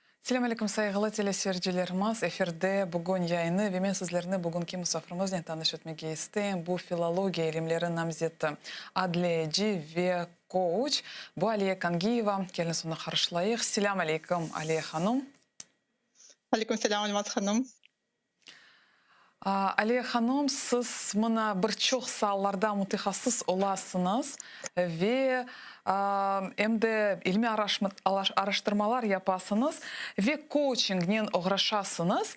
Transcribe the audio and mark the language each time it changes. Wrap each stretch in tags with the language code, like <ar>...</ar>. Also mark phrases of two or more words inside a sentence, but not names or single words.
<ar>السلام عليكم</ar> <crh>saygılı teleseyircilerimiz. Efirde bugün yayını ve men sizlerine bugünkü misafirimizni tanış etmek istedim. Bu filologiya ilimleri namzeti, adliyeci ve coach. Bu Aliye Kangiyeva. Gelin sonra karşılayıq.</crh> <ar>السلام عليكم</ar> <crh>Aliye Hanım. Aleyküm selam Almas Hanım. Aliye Hanım, siz bana birçok sahalarda mütehassıs olasınız ve hem de ilmi araştırmalar yapasınız ve coaching'den uğraşasınız.</crh>